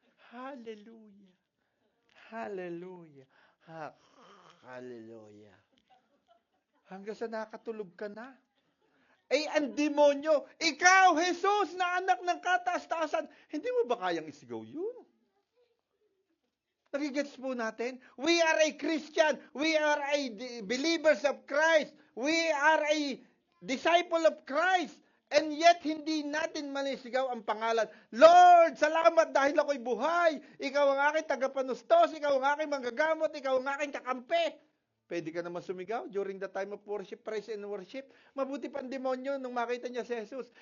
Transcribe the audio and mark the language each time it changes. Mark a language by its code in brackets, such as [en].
[tl] Hallelujah. Hallelujah. Hallelujah. Hanggang sa nakatulog ka na. Ay, ang demonyo, ikaw, Jesus, na anak ng kataas-taasan, hindi mo ba kayang isigaw yun? Nagigets po natin? [en] We are a Christian. We are a believers of Christ. We are a disciple of Christ. And yet, [tl] hindi natin manisigaw ang pangalan. Lord, salamat dahil ako'y buhay. Ikaw ang aking tagapanustos. Ikaw ang aking manggagamot. Ikaw ang aking kakampi. Pwede ka naman sumigaw [en] during the time of worship, praise and worship. [tl] Mabuti pa ang demonyo nung makita niya si Jesus.